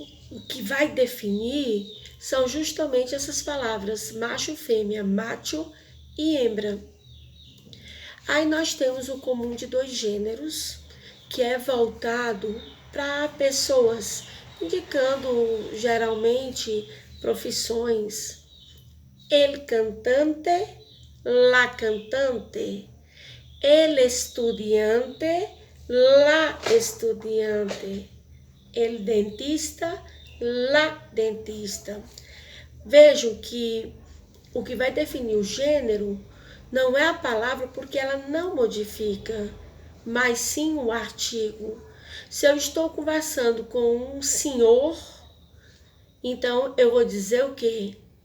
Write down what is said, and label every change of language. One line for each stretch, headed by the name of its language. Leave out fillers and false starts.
Portuguese: O que vai definir são justamente essas palavras macho, fêmea, macho e hembra. Aí nós temos o comum de dois gêneros, que é voltado para pessoas, indicando geralmente profissões.
Spanish: El cantante, la cantante, el estudiante, la estudiante, el dentista, la dentista.
Portuguese: Vejam que o que vai definir o gênero não é a palavra, porque ela não modifica, mas sim o artigo. Se eu estou conversando com um senhor, então eu vou dizer o quê?